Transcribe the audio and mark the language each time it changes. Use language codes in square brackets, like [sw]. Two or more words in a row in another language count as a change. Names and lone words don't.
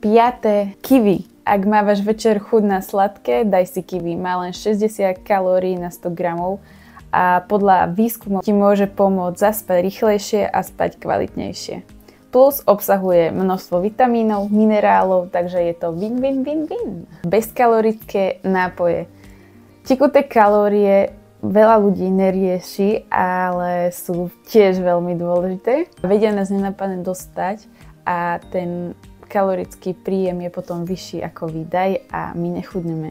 [sk] Piaté, kiwi. Ak mávaš večer chuť na sladké, daj si kiwi. Má len 60 kalórií na 100 gramov a podľa výskumov ti môže pomôcť zaspať rýchlejšie a spať kvalitnejšie. Plus obsahuje množstvo vitamínov, minerálov, takže je to [en] win-win-win-win. [sk] Bezkalorické nápoje. Tekuté kalórie veľa ľudí nerieši, ale sú tiež veľmi dôležité. Vedia nás nenápadne dostať a ten kalorický príjem je potom vyšší ako výdaj a my nechudneme.